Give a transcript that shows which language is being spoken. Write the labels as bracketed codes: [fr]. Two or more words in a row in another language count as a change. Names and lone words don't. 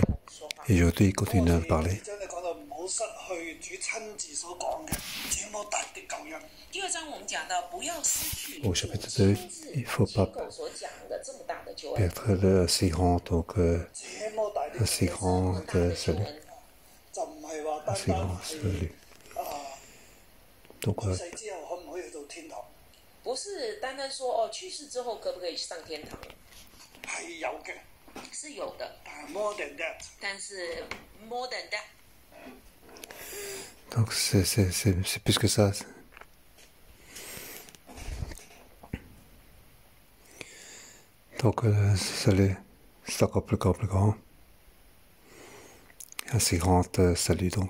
[fr] Et aujourd'hui, il continue à parler. Au chapitre 2, il ne faut pas perdre le si grand, donc le si grand salut. Le si grand salut. Donc, [zh] 不是单单说哦，去世之后可不可以上天堂？是有的， [en] more than that. [zh] 但是 [en] more than that. [fr] Donc c'est plus que ça. Donc salut, c'est encore plus grand. Un si grand salut donc.